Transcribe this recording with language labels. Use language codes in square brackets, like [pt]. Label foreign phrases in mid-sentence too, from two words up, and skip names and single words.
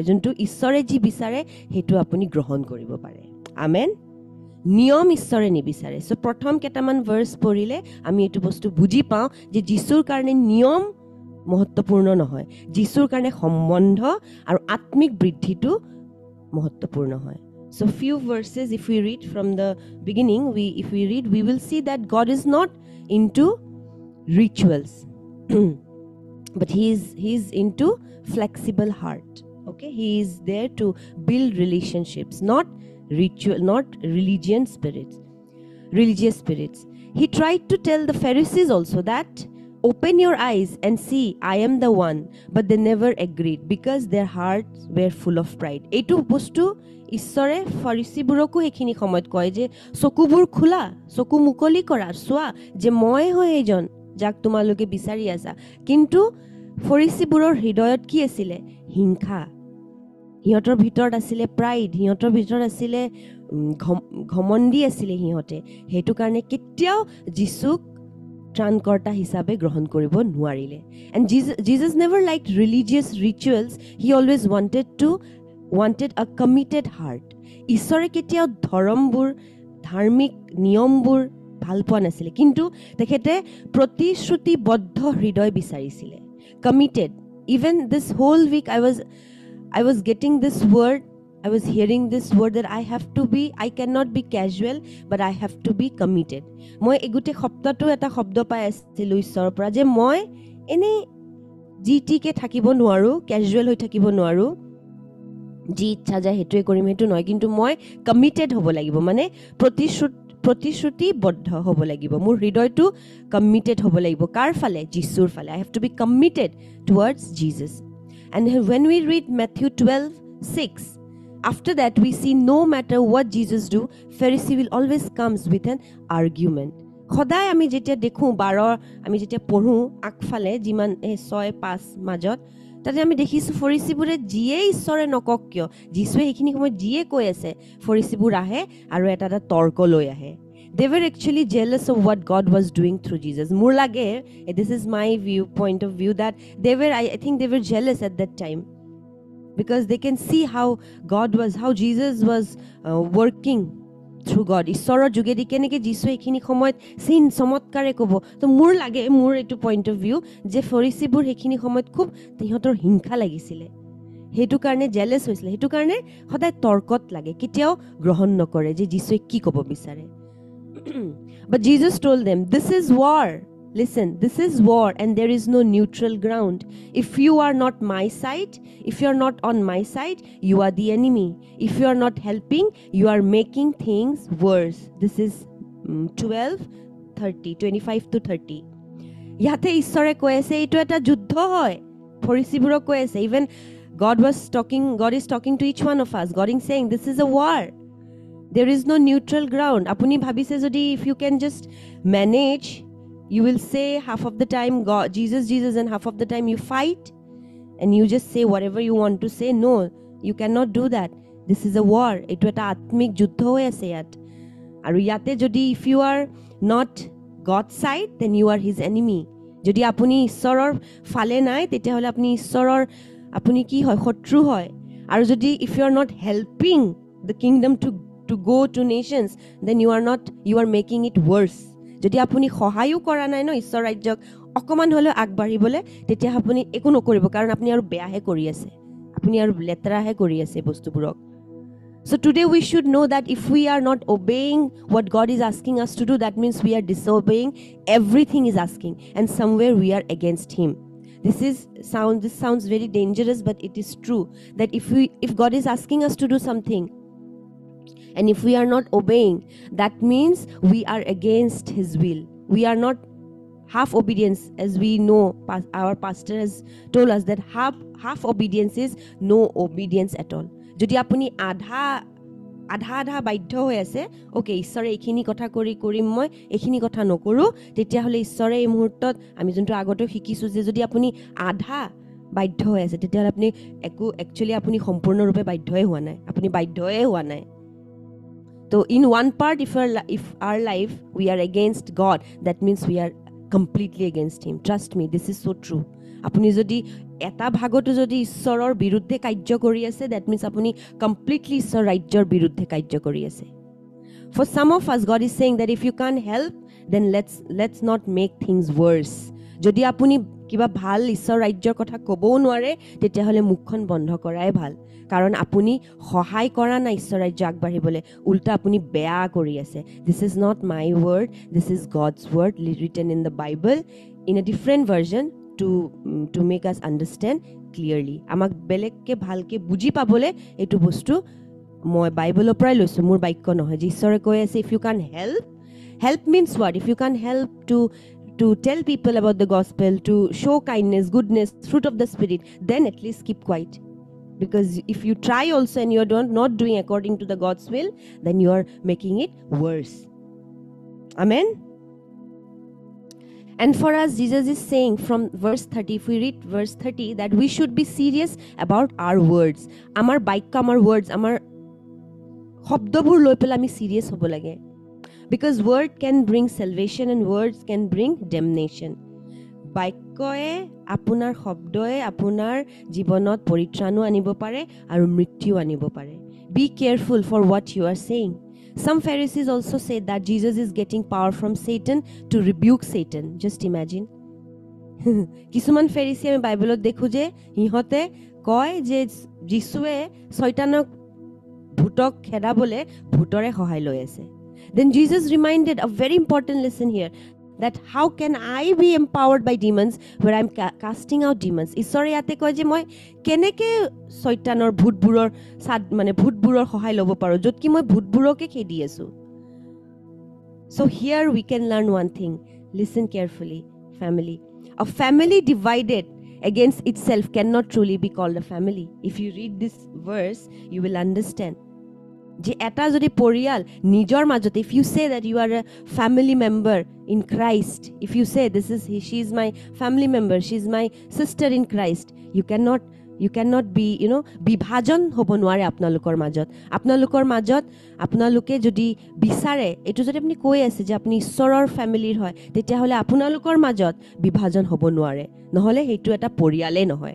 [as] যোনটো ঈশ্বৰে যি বিচাৰে হেতু আপুনি গ্ৰহণ কৰিব পাৰে। আমেন। নিয়ম ঈশ্বৰে নিবিচাৰে। সো প্ৰথম কেটামান ভাৰ্স পঢ়িলে আমি এইটো বস্তু বুজি পাওঁ যে যিশুৰ কাৰণে নিয়ম মহত্বপূৰ্ণ নহয়, যিশুৰ কাৰণে সম্বন্ধ আৰু আত্মিক বৃদ্ধিটো মহত্বপূৰ্ণ হয়। [en] So few verses, if we read from the beginning, we will see that God is not into rituals, but he is into flexible heart. Okay, he is there to build relationships, not religious spirits. He tried to tell the Pharisees also that open your eyes and see I am the one, but they never agreed because their hearts were full of pride. [as] এইটো বস্তু ঈশ্বৰে ফৰিসীবোৰকো এখিনি সময়ত কয় যে চকুবোৰ খোলা, চকু মুকলি কৰা, চোৱা যে মই হয় এইজন যাক তোমালোকে বিচাৰি আছা। কিন্তু ফৰিসীবোৰৰ হৃদয়ত কি আছিলে? হিংসা। সিহঁতৰ ভিতৰত আছিলে প্ৰাইড, সিহঁতৰ ভিতৰত আছিলে ঘমণ্ডি আছিলে সিহঁতে। হেতু কাৰণে কেতিয়াও যিশুক ত্ৰাণকৰ্তা হিচাপে গ্ৰহণ কৰিব নোৱাৰিলে। [en] And Jesus never liked religious rituals. He always wanted a committed heart. [as] ঈশ্বৰে কেতিয়াও ধাৰ্মিক নিয়মবোৰ ভাল পোৱা নাছিলে, কিন্তু তেখেতে প্ৰতিশ্ৰুতিবদ্ধ হৃদয় বিচাৰিছিলে, committed. [en] Even this whole week I was getting this word, I was hearing this word that I cannot be casual, but I have to be committed. [as] মই এগুতে শব্দটো এটা শব্দ পাই আছিলো ঈশ্বৰৰ পৰা যে মই এনে জিটিকে থাকিব নোৱাৰো, ক্যাজুয়াল হৈ থাকিব নোৱাৰো, যি ইচ্ছা যায় হেতুৱে কৰিম হেতু নহয়, কিন্তু মই কমিটেড হ'ব লাগিব, মানে প্ৰতিশ্ৰুতিবদ্ধ হ'ব লাগিব। মোৰ হৃদয়টো কমিটেড হ'ব লাগিব কাৰ ফালে? যিশুৰ ফালে। [en] I have to be committed towards Jesus. And when we read Matthew 12:6, after that we see no matter what Jesus do, Pharisee will always comes with an argument. [as] সদায় আমি যেতিয়া দেখো আমি যেতিয়া পঢ়ো আগফালে যিমান 6-5 মাজত তাতে আমি দেখিছোঁ ফৰিচীবোৰে যিয়ে ঈশ্বৰে নকওক কিয়, যীশুৱে সেইখিনি সময়ত যিয়ে কৈ আছে, ফৰিচীবোৰ আহে আৰু এটা তৰ্ক লৈ আহে. [en] They were actually jealous of what God was doing through Jesus. [as] মোৰ লাগে, [en] this is my point of view, that I think they were jealous at that time. Because they can see how Jesus was working through God. [as] ঈশ্বৰৰ যোগেদি কেনেকৈ যীশুৱে এইখিনি সময়ত চিন চমৎকাৰে ক'ব. তো মোৰ এইটো [en] point of view [as] যে ফৰিচীবোৰ সেইখিনি সময়ত খুব সিহঁতৰ হিংসা লাগিছিলে, সেইটো কাৰণে জেলেছ হৈছিলে, সেইটো কাৰণে সদায় তৰ্কত লাগে, কেতিয়াও গ্ৰহণ নকৰে যে যীশুৱে কি ক'ব বিচাৰে. [en] But Jesus told them, this is war. Listen, this is war and there is no neutral ground. If you are not my side, if you are not on my side, you are the enemy. If you are not helping, you are making things worse. This is 25 to 30. [as] ইয়াতে ঈশ্বৰে কৈ আছে এইটো এটা যুদ্ধ হয়. ফৰিচীবোৰক কৈ আছে, [en] even God is talking to each one of us. God is saying this is a war. There is no neutral ground. [as] আপুনি ভাবিছে যদি [en] if you can just manage, you will say half of the time God, Jesus, and half of the time you fight and you just say whatever you want to say. No, you cannot do that. This is a war. [as] এইটো এটা আত্মিক যুদ্ধ হৈ আছে য'ত. আৰু যাতে যদি [en] if you are not God's side, then you are his enemy. [as] যদি আপুনি ঈশ্বৰৰ ফালে নাই, তেতিয়া হ'লে আপুনি ঈশ্বৰৰ আপুনি কি হয়, শত্ৰু হয়. আৰু যদি [en] if you are not helping the kingdom to go to nations, then you are making it worse. [as] যদি আপুনি সহায়ো কৰা নাই ন ঈশ্বৰ ৰাজ্যক অকমান হলেও আগবাঢ়িবলৈ, তেতিয়া আপুনি একো নকৰিব, কাৰণ আপুনি আৰু বেয়াহে কৰি আছে, আপুনি আৰু লেতেৰাহে কৰি আছে বস্তুবোৰক. [en] So today we should know that if we are not obeying what God is asking us to do, that means we are disobeying everything He is asking, and somewhere we are against Him. This sounds very dangerous, but it is true that if God is asking us to do something, and if we are not obeying, that means we are against His will. We are not half obedience, as we know. Our pastor has told us that half obedience is no obedience at all. [as] যদি আপুনি আধা বাধ্য হৈ আছে, okay, ঈশ্বৰে এইখিনি কথা কৰিম মই এইখিনি কথা নকৰো, তেতিয়া হলে ঈশ্বৰে এই মুহূৰ্তত আমি যোনটো আগতে শিকিছো যে যদি আপুনি আধা বাধ্য হৈ আছে, তেতিয়া হলে আপুনি একচুয়ালি আপুনি সম্পূৰ্ণৰূপে বাধ্যই হোৱা নাই, আপুনি বাধ্যই হোৱা নাই. [en] So in one part, if our life we are against God, that means we are completely against Him. Trust me, this is so true. [as] আপুনি যদি এটা ভাগত যদি ঈশ্বৰৰ বিৰুদ্ধে কাৰ্য্য কৰি আছে, [en] that means [as] আপুনি completely ঈশ্বৰ ৰাজ্যৰ বিৰুদ্ধে কাৰ্য্য কৰি আছে. [en] For some of us, God is saying that if you can't help, then let's not make things worse. [as] যদি আপুনি কিবা ভাল ঈশ্বৰ ৰাজ্যৰ কথা ক'ব নোৱাৰে, তেতিয়া হ'লে মুখন বন্ধ কৰাই ভাল. কাৰণ আপুনি সহায় কৰা নাই ঈশ্বৰ ৰাজ্য আগবাঢ়িবলৈ, উল্টা আপুনি বেয়া কৰি আছে. [en] This is not my word, this is God's word written in the Bible in a different version to make us understand clearly. [as] আমাক বেলেগকে ভালকে বুজি পাবলৈ এইটো বস্তু মই বাইবেলৰ পৰাই লৈছো, মোৰ বাক্য নহয়. যে ঈশ্বৰে কৈ আছে [en] if you can help means what? If you can help to tell people about the gospel, to show kindness, goodness, fruit of the spirit, then at least keep quiet. Because if you try also and you are not doing according to the God's will, then you are making it worse. Amen. And for us, Jesus is saying from verse 30, if we read verse 30, that we should be serious about our words. [as] আমাৰ বাক্য, আমাৰ words, আমাৰ শব্দবোৰ লৈ পিছে আমি serious হ'ব লাগে. [en] Because word can bring salvation and words can bring damnation. [as] বাক্যয়ে আপোনাৰ শব্দয়ে আপোনাৰ জীৱনত পৰিত্ৰাণো আনিব পাৰে আৰু মৃত্যু আনিব পাৰে. [en] Be careful for what you are saying. Some Pharisees also say that Jesus is getting power from Satan to rebuke Satan. Just imagine. [as] কিছুমান ফেৰিসী আমি বাইবেলত দেখো যে ইহঁতে কয় যে যিশুৱে শয়তানক ভূতক খেদাবলে ভূতৰে সহায় লৈ আছে. [en] Then Jesus reminded a very important lesson here, that how can I be empowered by demons where I'm casting out demons? [as] ঈশ্বৰে ইয়াতে কয় যে মই কেনেকে শয়তানৰ ভূতবোৰৰ ভূতবোৰৰ সহায় ল'ব পাৰো যত কি মই ভূতবোৰকে খেদি আছো. [en] So here we can learn one thing. Listen carefully, family. A family divided against itself cannot truly be called a family. If you read this verse, you will understand. [as] যে এটা যদি পৰিয়াল নিজৰ মাজতে, [en] if you say that you are a family member in Christ, if you say she is my family member, she is my sister in Christ, you cannot be, [as] বিভাজন হ'ব নোৱাৰে আপোনালোকৰ মাজত আপোনালোকে যদি বিচাৰে, এইটো যদি আপুনি কৈ আছে যে আপুনি ঈশ্বৰৰ ফেমিলিৰ হয়, তেতিয়াহ'লে আপোনালোকৰ মাজত বিভাজন হ'ব নোৱাৰে, নহ'লে সেইটো এটা পৰিয়ালেই নহয়।